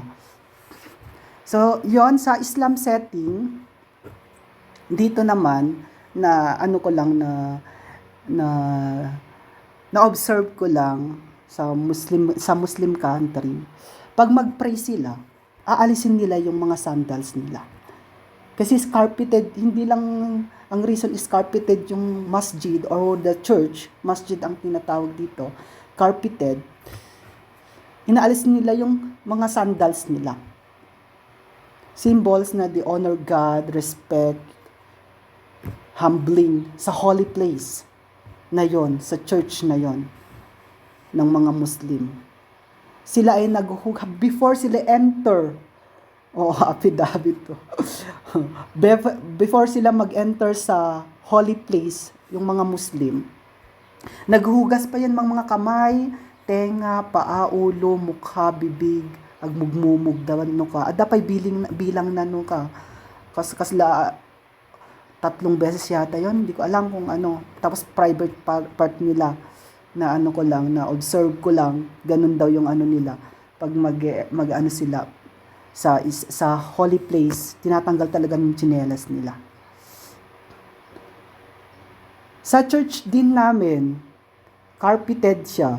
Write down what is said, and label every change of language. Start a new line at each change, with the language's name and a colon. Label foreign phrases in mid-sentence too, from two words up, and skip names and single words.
Filipino: So, yon sa Islam setting, dito naman, na ano ko lang na observe ko lang sa
English: Muslim country,
Filipino: pag mag-pray sila, aalisin nila yung mga sandals nila. Kasi carpeted, hindi lang ang
English: reason is carpeted
Filipino: yung masjid
English: or the church,
Filipino: masjid ang tinatawag dito, carpeted. Inaalis nila yung mga sandals nila. Symbols na
English: they honor God, respect, humbling
Filipino: sa
English: holy place
Filipino: na yon, sa church na yon ng mga Muslim. Sila ay before sila enter, affidavit to. Before sila mag-enter sa
English: holy place,
Filipino: yung mga Muslim, naghuhugas pa yan mga kamay, tenga, paa, ulo, mukha, bibig,
Iloko: agmugmumug dawan no ka. Adapay bilang na no ka.
Filipino: Kasla 3 beses yata yon, hindi ko alam kung ano. Tapos
English: private part
Filipino: nila na ano ko lang, na observe ko lang, ganun daw yung ano nila. Pag mag ano sila sa
English: holy place,
Filipino: tinatanggal talaga ng tsinelas nila. Sa church din namin, carpeted siya.